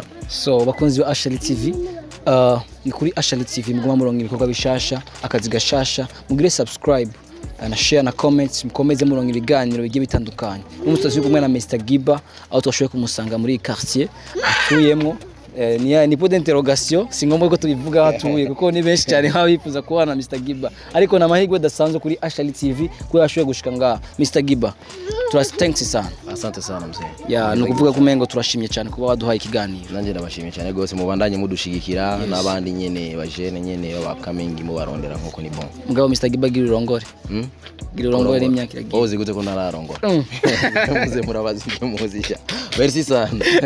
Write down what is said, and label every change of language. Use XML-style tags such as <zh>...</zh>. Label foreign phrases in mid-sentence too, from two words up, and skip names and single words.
<rn>So bakunzi ba Ashali TV, ni kuri Ashali TV muguma muronka ibikorwa bishasha, akazi gashasha, mugire subscribe na share na comments, mukomeze muronka ibiganiro bigiye bitandukanye. Umusozi kumwe na Mr Giba aho twashoboye kumusanga muri quartier atuyemo. Ni</rn> <fr>point d'interrogation,</fr> <rn>si ngombwa ko tubivuga hatuye kuko ni benshi cyane habifuza kubana Mr Giba, ariko na mahigwe dasanzwe kuri Ashali TV ko yashoboye gushika nga Mr Giba.</rn> <sw>Thanks sana. Asante sana mzee.</sw> <rn>Ya nukuvuga kumengo turashimye cyane kuba waduhaye ikiganiro. Nanje ndabashimye cyane gose, mubandanye mudushigikira n'abandi nyene bajene nyene babakamingi mu barondera nkuko ni bon. Mugabo Mr Giba gira urongore. Gira urongore n'imyaka iragiye. Ozi gute ko nararongora. Muze murabazi muzisha. Merci sana.</rn>